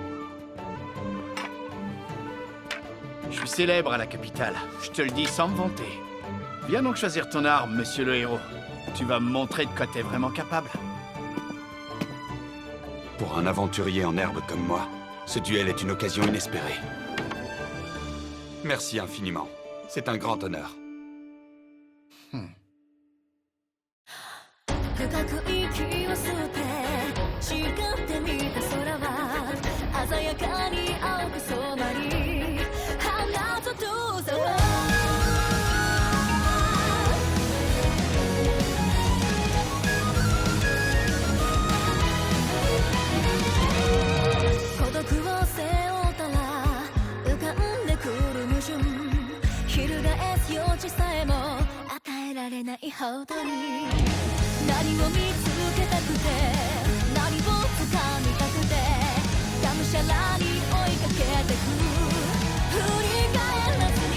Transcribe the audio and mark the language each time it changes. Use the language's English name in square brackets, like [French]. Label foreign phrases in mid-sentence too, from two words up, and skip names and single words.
[French] Je suis célèbre à la capitale, je te le dis sans me vanter. Viens donc choisir ton arme, monsieur le héros. Tu vas me montrer de quoi t'es vraiment capable. Pour un aventurier en herbe comme moi, ce duel est une occasion inespérée. Merci infiniment. C'est un grand honneur. [Japanese] 深く息を吸って誓ってみた空は鮮やかに青く染まり花と遠ざ孤独を背負ったら浮かんでくる矛盾翻す余地さえも与えられないほどに何を見つけたくて何を掴みたくてがむしゃらに追いかけてく振り返らず